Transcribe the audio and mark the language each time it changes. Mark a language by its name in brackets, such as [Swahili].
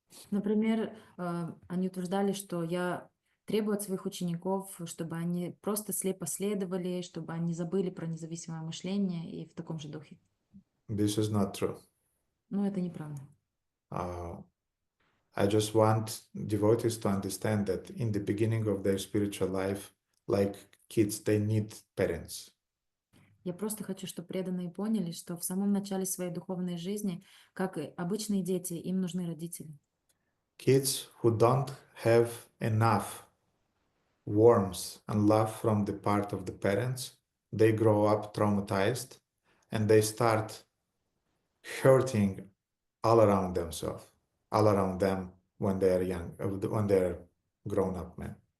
[Russian] Например, они утверждали, что я требую от своих учеников, чтобы они просто слепо следовали, чтобы они забыли про независимое мышление и в таком же духе. [English] This is not true. [Russian] Но это неправда. [English] I just want devotees to understand that in the beginning of their spiritual life, like kids, they need parents. [Russian] Я просто хочу, чтобы преданные поняли, что в самом начале своей духовной жизни, как и обычные дети, им нужны родители. [English] Kids who don't have enough warmth and love from the part of the parents, they grow up traumatized and they start hurting all around themselves, all around them when they are young, when they are grown up men.